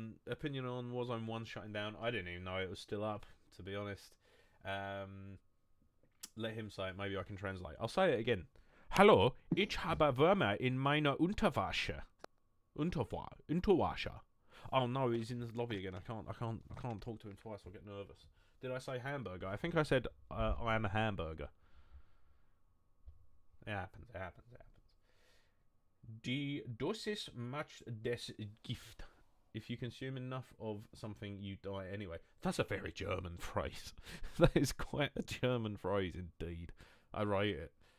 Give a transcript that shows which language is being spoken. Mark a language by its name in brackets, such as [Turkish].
[English] Opinion on Warzone 1 shutting down. I didn't even know it was still up, to be honest. Let him say it. Maybe I can translate. I'll say it again. [German] Hallo, ich habe Würmer in meiner Unterwäsche. Unterwäsche. [English] Oh no, he's in the lobby again. I can't talk to him twice. I'll get nervous. Did I say hamburger? I think I said I am a hamburger. It happens. [German] Die Dosis macht des Gift. [English] If you consume enough of something, you die anyway. That's a very German phrase. That is quite a German phrase indeed. I rate it.